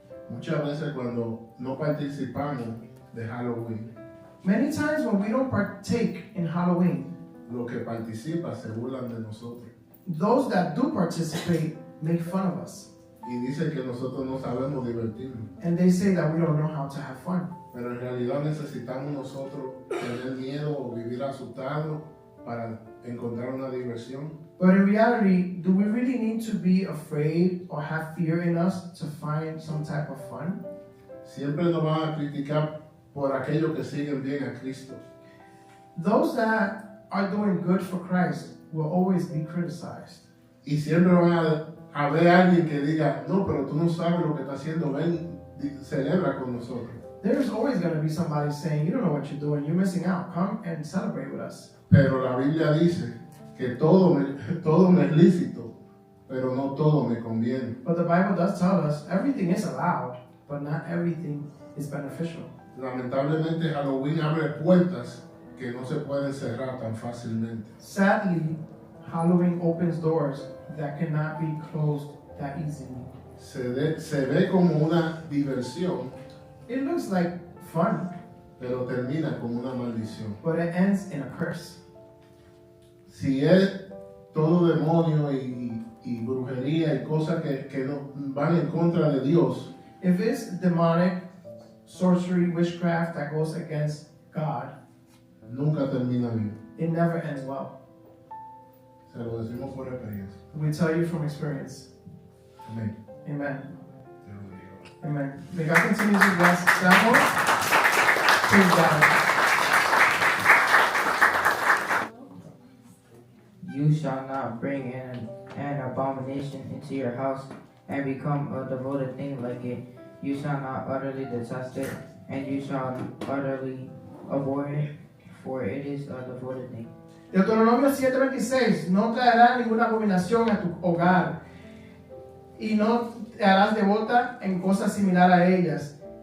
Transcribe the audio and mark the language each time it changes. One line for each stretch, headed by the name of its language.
Spanish: Muchas veces cuando no participamos de Halloween,
English: Many times when we don't partake in Halloween,
Spanish: los que participan se burlan de nosotros
English: those that do participate make fun of us.
Spanish: y dicen que nosotros no sabemos divertirnos.
English: And they say that we don't know how to have fun.
Spanish: Pero en realidad necesitamos nosotros tener miedo o vivir asustados para encontrar una diversión.
English: But in reality, do we really need to be afraid or have fear in us to find some type of fun?
Spanish: Siempre nos van a criticar por aquellos que siguen bien a Cristo.
English: Those that are doing good for Christ will always be criticized.
Spanish: Y siempre van a ver a alguien que diga, no, pero tú no sabes lo que está haciendo, ven, celebra con nosotros.
English: There's always going to be somebody saying, you don't know what you're doing, you're missing out, come and celebrate with us.
Spanish: Pero la Biblia dice que todo me es lícito, pero no todo me conviene.
English: But the Bible does tell us everything is allowed, but not everything is beneficial.
Spanish: Lamentablemente Halloween abre puertas que no se pueden cerrar tan fácilmente.
English: Sadly, Halloween opens doors that cannot be closed that easily.
Spanish: Se ve como una diversión,
English: It looks like fun,
Spanish: pero termina como una maldición.
English: but it ends in a curse.
Spanish: Si es todo demonio y brujería y cosas que no, van en contra de Dios,
English: If it's demonic, sorcery, witchcraft that goes against God,
Spanish: nunca termina bien.
English: it never ends well.
Spanish: Se lo decimos por experiencia.
English: We tell you from experience.
Spanish: Amén.
English: Amen.
Spanish: Dios lo diga.
English: Amen. May God continue to bless Samuel. Praise God. You shall not bring an abomination into your house and become a devoted thing like it. You shall not utterly detest it, and you shall utterly abhor it, for it is a devoted thing.
Spanish: Deuteronomio 7:26, no traerás ninguna abominación a tu hogar y no te harás devota en cosas similares a ellas.